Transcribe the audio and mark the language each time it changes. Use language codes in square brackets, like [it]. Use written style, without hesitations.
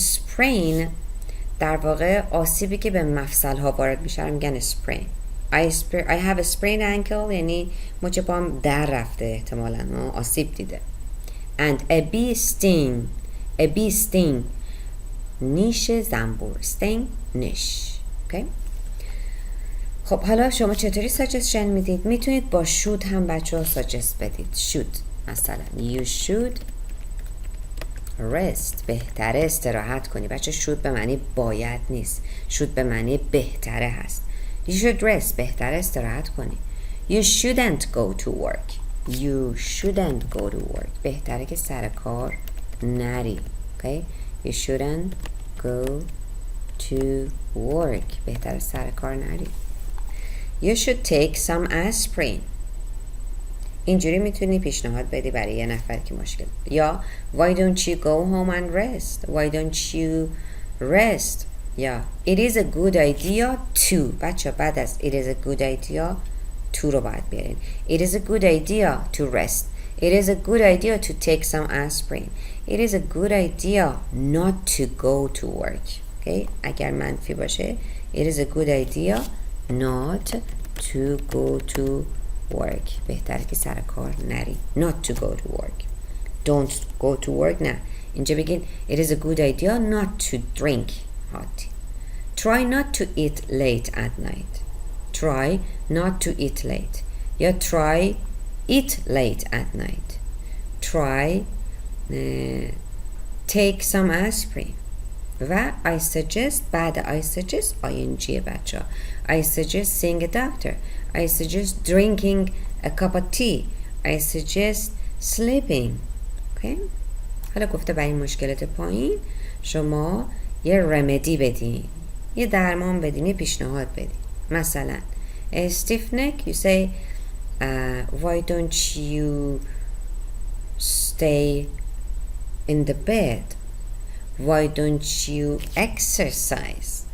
[fa] sprain در واقع آسیبی که به مفصل ها وارد میشه رو میگن sprain. [en] I have a sprained ankle [fa] یعنی مچ پام در رفته، احتمالاً آسیب دیده. [en] and a bee sting. a bee sting [fa] نیش زنبور. [en] sting نیش. okay. [fa] خب حالا شما چطوری ساجستشن میدید؟ میتونید با should هم بچه ها ساجست بدید. [en] should مثلا you should rest. [fa] بهتره استراحت کنی. بچه should به معنی باید نیست. should به معنی بهتره هست. [en] You should rest. [fa] بهتره استراحت کنی. [en] You shouldn't go to work. You shouldn't go to work. [fa] بهتره که سر کار نری. [en] Okay? You shouldn't go to work. [fa] بهتره سر کار نری. [en] You should take some aspirin. [fa] اینجوری میتونی پیشنهاد بدی برای یه نفر که مشکل. [en] یا why don't you go home and rest. Why don't you rest. یا it is a good idea to. [fa] بچه بعد از [en] it is a good idea to [fa] رو باید بیارین. [en] It is a good idea to rest. It is a good idea to take some aspirin. It is a good idea not to go to work. Okay? [fa] اگر منفی باشه [en] it is a good idea not to go to work. [fa] بهتره که سر کار نری. [en] Not to go to work. Don't go to work. نه. [fa] اینجا بگین [en] it is a good idea not to drink hot tea. Try not to eat late at night. Try not to eat late. یا try eat late at night. Try take some aspirin. و I suggest بعد I suggest ing بچه. I suggest seeing a doctor. I suggest drinking a cup of tea. I suggest sleeping. Okay? [fa] حالا گفته برای این مشکلات پایین شما یه رمدی بدین، یه درمان بدین، یه پیشنهاد بدین. [en] مثلا stiff neck you say why don't you stay in the bed. Why don't you exercise.